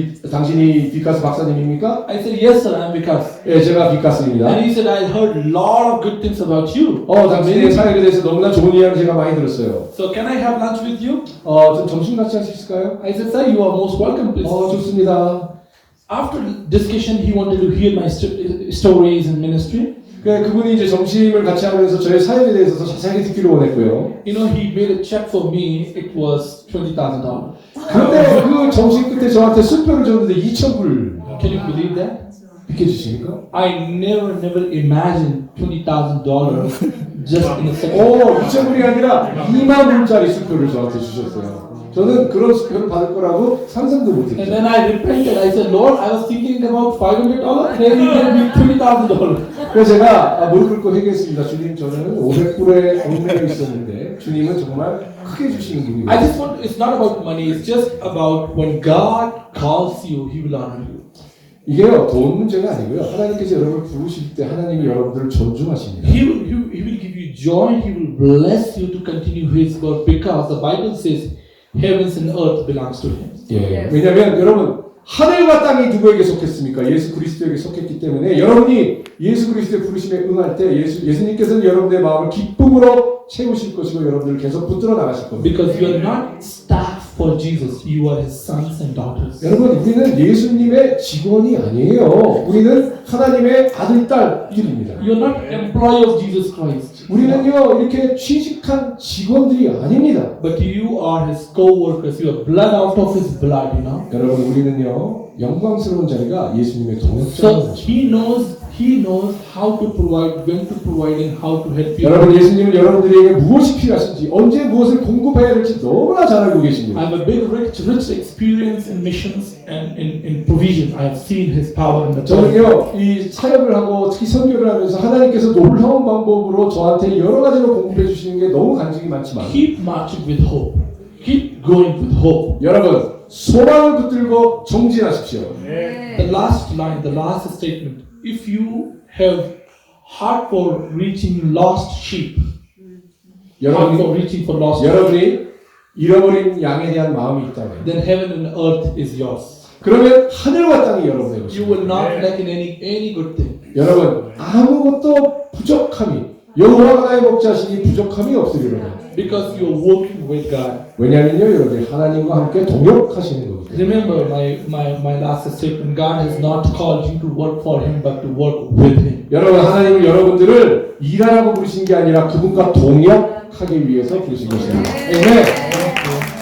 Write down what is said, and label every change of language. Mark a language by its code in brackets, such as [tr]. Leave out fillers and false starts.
[ko] 당신이 비카스 박사님입니까? [en] I said, yes sir, I'm Vikas. [ko] 예, 제가 비카스입니다. [en] And he said, I heard a lot of good things about you. [ko] 당신의 사역에 대해서 너무나 좋은 이야기를 제가 많이 들었어요. [en] So can I have lunch with you? [ko] 좀 점심 같이 할 수 있을까요? [en] I said, sir, you are most welcome, please. [ko] 좋습니다. [en] After discussion, he wanted to hear my stories and ministry. [ko] 그러니까 그분이 이제 점심을 같이 하면서 저의 사연에 대해서 더 자세하게 듣기를 원했고요. [en] You know, he made a check for me. It was $20,000. [ko] 그런데 그 점심 끝에 저한테 수표를 줬는데 2,000불 [en] Can you believe that? [ko] 비켜주십니까? [en] I never imagined $20,000 just in a second. [ko] 오, 2,000불이 아니라 2만 불짜리 수표를 저한테 주셨어요. 저는 그런 수표를 받을 거라고 상상도 [en] And [ko] 못했죠. [en] then I repented. I said, Lord, I was thinking about $500. Then you gave me $20,000. [ko] 그래서 제가 무릎 꿇고 회개했습니다. 주님, 저는 500불에 얽매여 있었는데 주님은 정말 크게 주시는 분이에요. [en] I just want, it's not about money. It's just about when God calls you, He will honor you. [ko] 이게요, 돈 문제가 아니고요. 하나님께서 여러분을 부르실 때 하나님이 여러분들을 존중하십니다. [en] He will give you joy. He will bless you to continue His work because the Bible says heavens and earth belongs to Him. [ko] 예, 왜냐하면 여러분 하늘과 땅이 누구에게 속했습니까? 예수 그리스도에게 속했기 때문에 여러분이 예수 그리스도의 부르심에 응할 때 예수님께서는 여러분의 마음을 기쁨으로 채우실 것이고 여러분들을 계속 붙들어 나가실 겁니다. [en] Because you are not staff for Jesus, you are His sons and daughters. [ko] 여러분 우리는 예수님의 직원이 아니에요. 우리는 하나님의 아들 딸들입니다. [en] You are not employee of Jesus Christ. [ko] 우리는요 이렇게 취직한 직원들이 아닙니다. [en] But you are His co-workers. You are blood out of His blood, you know. [ko] 여러분 우리는요 영광스러운 자리가 예수님의 [en] So [ko] 동역자입니다. [en] He knows how to provide, when to provide, and how to help you. [ko] 여러분 예수님은 여러분들에게 무엇이 필요하신지 언제 무엇을 공급해야 될지 너무나 잘 알고 계십니다. [en] I have a big, rich experience in missions and in provision. I have seen His power in the church. [ko] 저는요 이 사역을 하고 특히 선교를 하면서 하나님께서 놀라운 방법으로 저한테 여러 가지로 공급해 주시는 게 너무 간증이 많지만 [en] Keep marching with hope. Keep going with hope. [ko] 여러분 소망을 붙들고 정진하십시오. [en] The last line, the last statement. If you have heart for reaching lost sheep, heart for reaching for lost sheep, [ko] 여러분이 잃어버린 양에 대한 마음이 있다면 [en] then heaven and earth is yours. [ko] 그러면 하늘과 땅이 여러분의 [en] You [ko] 것입니다. [en] will not lack in any good thing. [ko] 여러분 아무것도 부족함이 여호와가 나의 목자시니 부족함이 없으리로다. [en] Because you are working with God. [ko] 왜냐하면요 여러분이 하나님과 함께 동역하시는 거거든요. [en] Remember my last statement. God has not called you to work for Him, but to work with Him. [ko] 여러분 하나님은 여러분들을 일하라고 부르신 게 아니라 그분과 동역하기 위해서 부르신 것입니다. 아멘.